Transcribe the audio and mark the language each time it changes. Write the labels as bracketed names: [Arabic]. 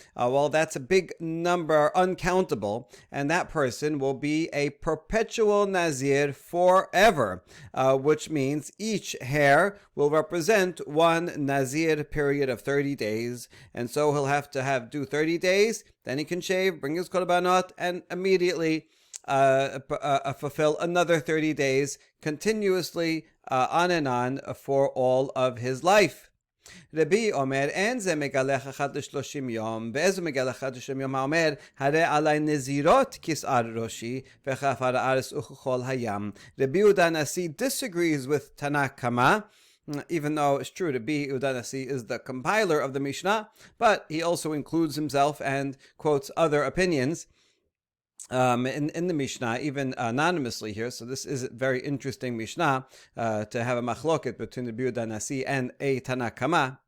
[English] Well, that's a big number, uncountable, and that person will be a perpetual Nazir forever, which means each hair will represent one Nazir period of 30 days, and so he'll have to do 30 days, then he can shave, bring his korbanot, and immediately fulfill another 30 days continuously on and on for all of his life. [Hebrew] רבי אומר, אין זה מגלח אחת ל30 יום, ואיזה מגלח אחת ל30 יום האומר, הרי עלי נזירות כסער ראשי, וכעפר הארץ וככל הים. [English] Rabbi Yehuda Nasi disagrees with Tanakama, even though it's true Rabbi Yehuda Nasi is the compiler of the Mishnah, but he also includes himself and quotes other opinions in the Mishnah, even anonymously here. So this is a very interesting Mishnah to have a machloket between the Rabbi Yehuda Nasi and a Tanakama.